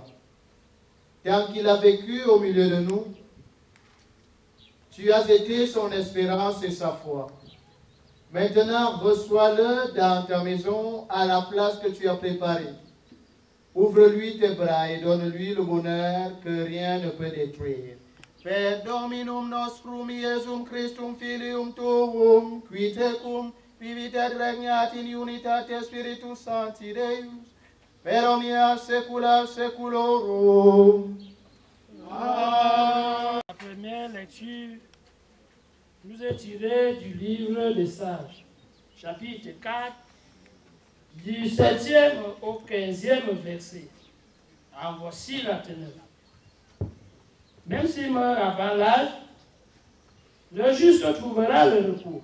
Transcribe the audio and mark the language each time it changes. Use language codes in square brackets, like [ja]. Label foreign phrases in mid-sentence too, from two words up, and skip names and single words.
[fr] Tant qu'il a vécu au milieu de nous, tu as été son espérance et sa foi. Maintenant, reçois-le dans ta maison à la place que tu as préparée. Ouvre-lui tes bras et donne-lui le bonheur que rien ne peut détruire. [la] Per Dominum nostrum Iesum Christum Filium Tuum, qui tecum vivit et regnat in unitate Spiritus Sancti Deus, per omnia saecula saeculorum. Amen. [fr] La première lecture nous est tirée du livre des Sages, chapitre 4, du 7e au 15e verset. En voici la teneur. Même s'il meurt avant l'âge, le juste trouvera le repos.